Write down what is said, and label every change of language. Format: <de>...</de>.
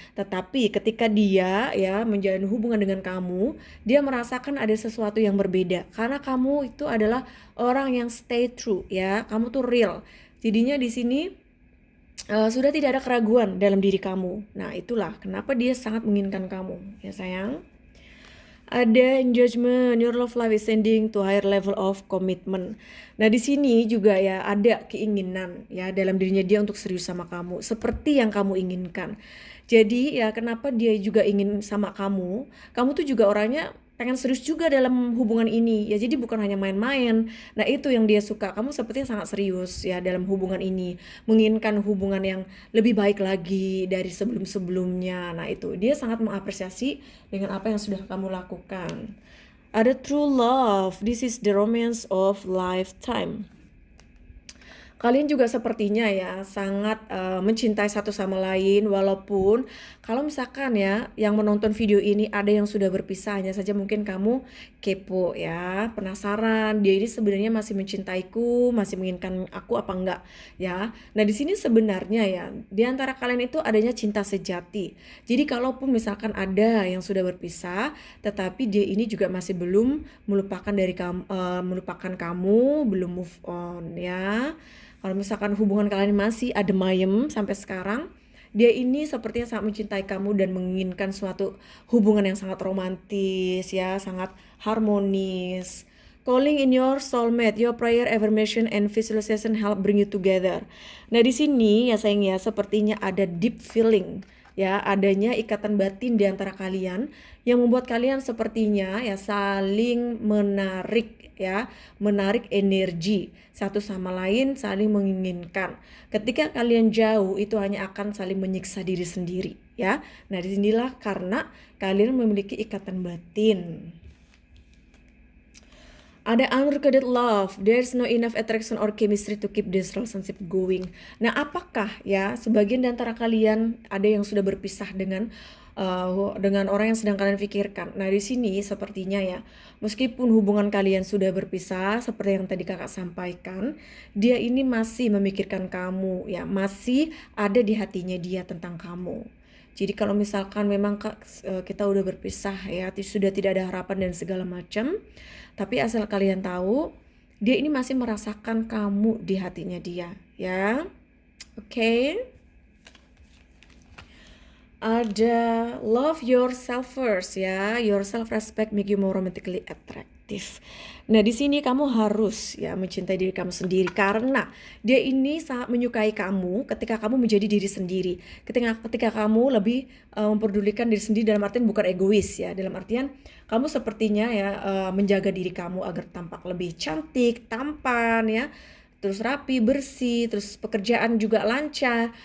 <id>Tetapi ketika dia ya menjalin hubungan dengan kamu, dia merasakan ada sesuatu yang berbeda karena kamu itu adalah orang yang</id> <en>stay true</en> <id>ya, kamu tuh real. Jadinya di sini sudah tidak ada keraguan dalam diri kamu. Nah itulah kenapa dia sangat menginginkan kamu ya sayang.</id> <en>Ada engagement, your love life is sending to higher level of commitment.</en> <id>Nah di sini juga ya ada keinginan ya dalam dirinya dia untuk serius sama kamu, seperti yang kamu inginkan. Jadi ya kenapa dia juga ingin sama kamu tuh juga orangnya pengen serius juga dalam hubungan ini ya, jadi bukan hanya main-main. Nah itu yang dia suka, kamu sepertinya sangat serius ya dalam hubungan ini, menginginkan hubungan yang lebih baik lagi dari sebelum-sebelumnya. Nah itu dia sangat mengapresiasi dengan apa yang sudah kamu lakukan.</id> <en>Ada true love, this is the romance of lifetime.</en> <id>Kalian juga sepertinya ya sangat mencintai satu sama lain, walaupun kalau misalkan ya yang menonton video ini ada yang sudah berpisah, hanya saja mungkin kamu kepo ya, penasaran dia ini sebenarnya masih mencintaiku, masih menginginkan aku apa enggak ya. Nah di sini sebenarnya ya di antara kalian itu adanya cinta sejati. Jadi kalaupun misalkan ada yang sudah berpisah, tetapi dia ini juga masih belum melupakan kamu, belum move on ya. Kalau misalkan hubungan kalian masih adem ayem sampai sekarang, dia ini sepertinya sangat mencintai kamu dan menginginkan suatu hubungan yang sangat romantis ya, sangat harmonis.</id> <en>Calling in your soulmate, your prayer, affirmation, and visualization help bring you together.</en> <id>Nah di sini ya sayang ya, sepertinya ada deep feeling ya, adanya ikatan batin di antara kalian yang membuat kalian sepertinya ya saling menarik ya, menarik energi satu sama lain, saling menginginkan. Ketika kalian jauh itu hanya akan saling menyiksa diri sendiri ya. Nah disinilah karena kalian memiliki ikatan batin.</id> <en>Ada unrequited love, there's no enough attraction or chemistry to keep this relationship going.</en> <id>Nah apakah ya sebagian di antara kalian ada yang sudah berpisah dengan orang yang sedang kalian pikirkan. Nah di sini sepertinya ya, meskipun hubungan kalian sudah berpisah seperti yang tadi kakak sampaikan, dia ini masih memikirkan kamu ya, masih ada di hatinya dia tentang kamu. Jadi kalau misalkan memang kita udah berpisah ya, sudah tidak ada harapan dan segala macam, tapi asal kalian tahu, dia ini masih merasakan kamu di hatinya dia ya. Oke.</id> <en>Ada love yourself first ya, your self respect make you more romantically attractive.</en> <id>Nah di sini kamu harus ya mencintai diri kamu sendiri, karena dia ini sangat menyukai kamu ketika kamu menjadi diri sendiri. Ketika kamu lebih memperdulikan diri sendiri, dalam artian bukan egois ya, dalam artian kamu sepertinya ya menjaga diri kamu agar tampak lebih cantik, tampan ya, terus rapi, bersih, terus pekerjaan juga lancar.</id>